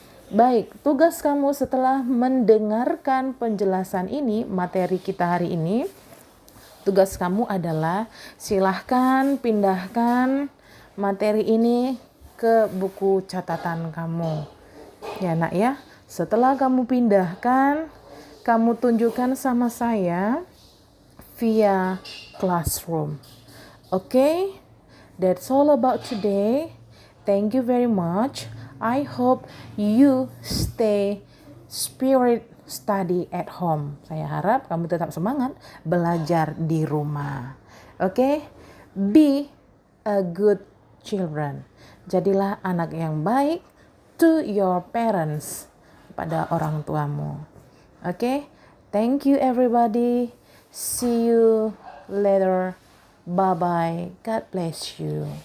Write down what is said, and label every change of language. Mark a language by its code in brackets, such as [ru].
[id] Baik, tugas kamu setelah mendengarkan penjelasan ini, materi kita hari ini, tugas kamu adalah silahkan pindahkan materi ini ke buku catatan kamu. Ya, nak ya. Setelah kamu pindahkan, kamu tunjukkan sama saya via Classroom. [en] Okay? That's all about today. Thank you very much. I hope you stay spirit study at home. [id] Saya harap kamu tetap semangat belajar di rumah. Oke? [en] Be a good children. [id] Jadilah anak yang baik [en] to your parents, [id] pada orang tuamu. [en] Oke? Thank you everybody. See you later. Bye-bye. God bless you.